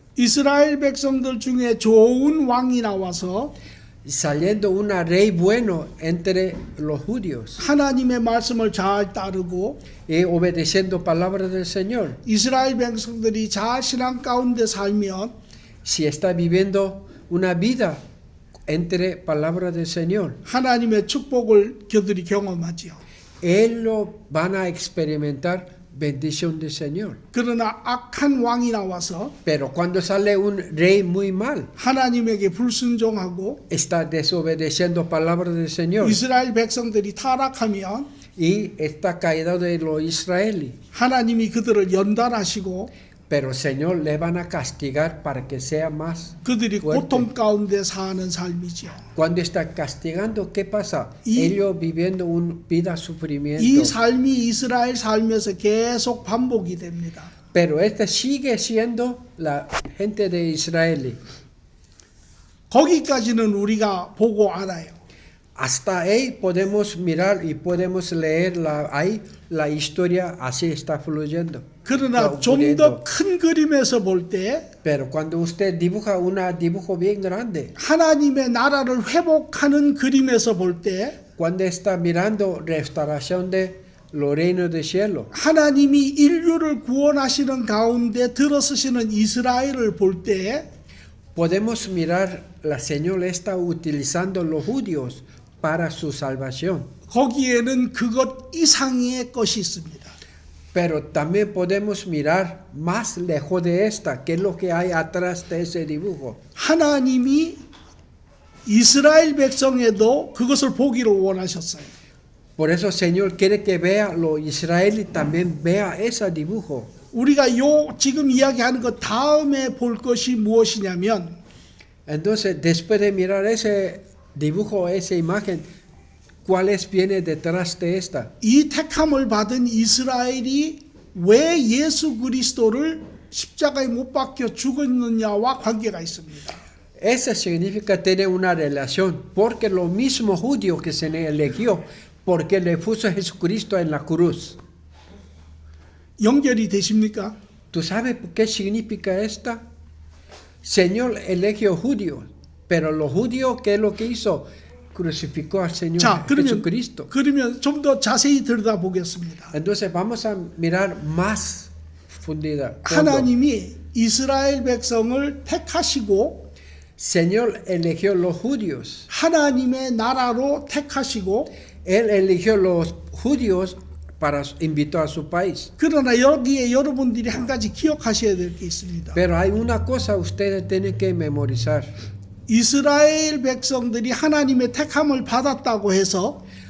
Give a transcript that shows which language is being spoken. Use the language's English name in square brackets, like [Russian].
[Korean] 이스라엘 백성들 중에 좋은 왕이 나와서 [Spanish] Saliendo un rey bueno entre los judíos [Korean] 하나님의 말씀을 잘 따르고 [Spanish] y obedeciendo palabras del Señor. [Korean] 이스라엘 백성들이 잘 신앙 가운데 살면 [Spanish] Si está viviendo una vida entre palabras del Señor, [Korean] 하나님의 축복을 그들이 경험하지요. [Spanish] ellos van a experimentar bendición del Señor. [Korean] 그러나 악한 왕이 나와서 [Spanish] Pero cuando sale un rey muy mal, [Korean] 하나님에게 불순종하고 [Spanish] está desobedeciendo palabras del Señor [Korean] 이스라엘 백성들이 타락하면 [Spanish] y está caído de los israelíes. [Korean] 하나님이 그들을 연단하시고 [Spanish] Pero el Señor le van a castigar para que sea más [Korean] 그들이 [Spanish] fuerte. [Korean] 고통 가운데 사는 삶이죠. [Spanish] Cuando está castigando, ¿qué pasa? Y- Ellos viviendo una vida sufrimiento. [Korean] 이 삶이 이스라엘 삶에서 계속 반복이 됩니다. [Spanish] Pero este sigue siendo la gente de Israel. [Korean] 거기까지는 우리가 보고 알아요. [Spanish] Hasta ahí podemos mirar y podemos leer la historia, así está fluyendo. [Korean] 그러나 좀 더 큰 그림에서 볼 때 [Spanish] Pero cuando usted dibuja un dibujo bien grande, [Korean] 하나님의 나라를 회복하는 그림에서 볼 때 [Spanish] cuando está mirando restauración de los reinos del cielo, [Korean] 하나님이 인류를 구원하시는 가운데 들어서시는 이스라엘을 볼 때 [Spanish] podemos mirar la Señor está utilizando los judíos para su salvación. [Korean] 거기에는 그것 이상의 것이 있습니다. [Spanish] Pero también podemos mirar más lejos de esta, qué es lo que hay atrás de ese dibujo. [Korean] 하나님이 이스라엘 백성에도 그것을 보기를 원하셨어요. [Spanish] Por eso el Señor quiere que vea los israelíes también vea ese dibujo. [Korean] 우리가 지금 이야기하는 것 다음에 볼 것이 무엇이냐면 [Spanish] Entonces, después de mirar ese dibujo, esa imagen, ¿cuáles viene detrás de esta? [Korean] 이 택함을 받은 이스라엘이 왜 예수 그리스도를 십자가에 못 박혀 죽었느냐와 관계가 있습니다. [Spanish] Eso significa tener una relación, porque lo mismo judío que se le eligió, porque le puso a Jesucristo en la cruz. [Korean] 연결이 되십니까? [Spanish] ¿Tú sabes qué significa esta? Señor eligió judíos, pero los judíos, ¿qué es lo que hizo? Crucificó al Señor [Korean] 자, [Spanish] Jesucristo. [Korean] 그러면 좀 더 자세히 들여다보겠습니다. [Spanish] Entonces vamos a mirar más fundida. [Korean] 하나님이 이스라엘 백성을 택하시고 [Spanish] Señor eligió los judíos. [Korean] 하나님의 나라로 택하시고 [Spanish] Él eligió los judíos para invitar a su país. [Korean] 그러나 여기에 여러분들이 한 가지 기억하셔야 될 게 있습니다. [Spanish] Pero hay una cosa ustedes tienen que memorizar. [Korean] 이스라엘 백성들이 하나님의 택함을 받았다고 해서